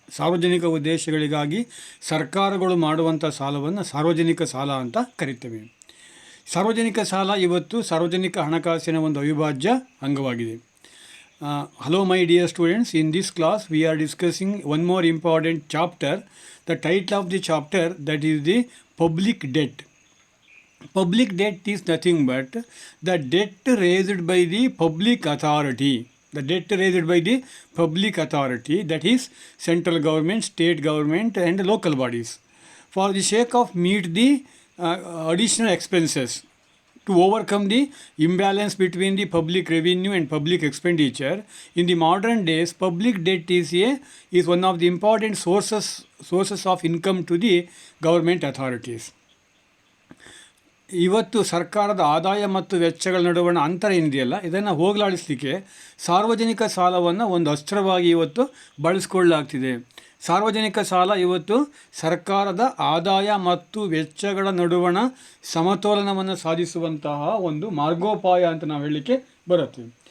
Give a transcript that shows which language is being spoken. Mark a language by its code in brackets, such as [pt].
[kn] ಸಾರ್ವಜನಿಕ ಉದ್ದೇಶಗಳಿಗಾಗಿ ಸರ್ಕಾರಗಳು ಮಾಡುವಂಥ ಸಾಲವನ್ನು ಸಾರ್ವಜನಿಕ ಸಾಲ ಅಂತ ಕರಿತೇವೆ. ಸಾರ್ವಜನಿಕ ಸಾಲ ಇವತ್ತು ಸಾರ್ವಜನಿಕ ಹಣಕಾಸಿನ ಒಂದು ಅವಿಭಾಜ್ಯ ಅಂಗವಾಗಿದೆ. [en] Hello my dear students, in this class we are discussing one more important chapter. The title of the chapter that is the public debt. Public debt is nothing but the debt raised by the public authority. The debt raised by the public authority, that is central government, state government and local bodies, for the sake of meet the additional expenses to overcome the imbalance between the public revenue and public expenditure. In the modern days, public debt is one of the important sources of income to the government authorities. [kn] ಇವತ್ತು ಸರ್ಕಾರದ ಆದಾಯ ಮತ್ತು ವೆಚ್ಚಗಳ ನಡುವಣ ಅಂತರ ಏನಿದೆಯಲ್ಲ, ಇದನ್ನು ಹೋಗಲಾಡಿಸಲಿಕ್ಕೆ ಸಾರ್ವಜನಿಕ ಸಾಲವನ್ನು ಒಂದು ಅಸ್ತ್ರವಾಗಿ ಇವತ್ತು ಬಳಸಿಕೊಳ್ಳಲಾಗ್ತಿದೆ. ಸಾರ್ವಜನಿಕ ಸಾಲ ಇವತ್ತು ಸರ್ಕಾರದ ಆದಾಯ ಮತ್ತು ವೆಚ್ಚಗಳ ನಡುವಣ ಸಮತೋಲನವನ್ನು ಸಾಧಿಸುವಂತಹ ಒಂದು ಮಾರ್ಗೋಪಾಯ ಅಂತ ನಾವು ಹೇಳಲಿಕ್ಕೆ ಬರುತ್ತೆ.